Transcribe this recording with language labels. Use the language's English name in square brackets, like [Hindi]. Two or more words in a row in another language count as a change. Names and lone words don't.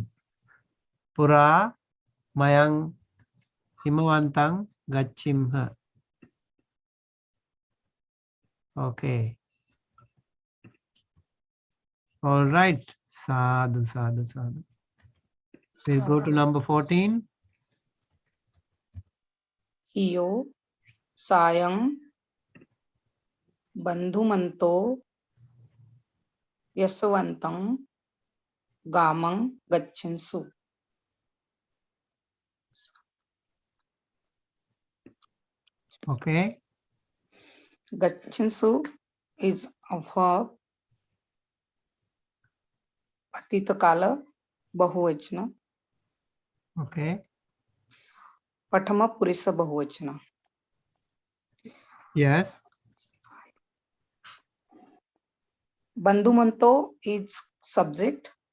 [Pali] Pura Mayang Himavantang Gachimha. [English] Okay. All right. [Pali] Sadhu, sadhu, sadhu. [English] We'll go to number 14. [Pali] Hiyo sayang bandhumanto yasavantang gamang gachinsu. [English] Okay. Gachinsu is of a [Pali] Patita Kala Bahuvachana, [English] Okay. [Pali] Patama Purisa Bahuvachana. [English] Yes. Bandhumanto is subject.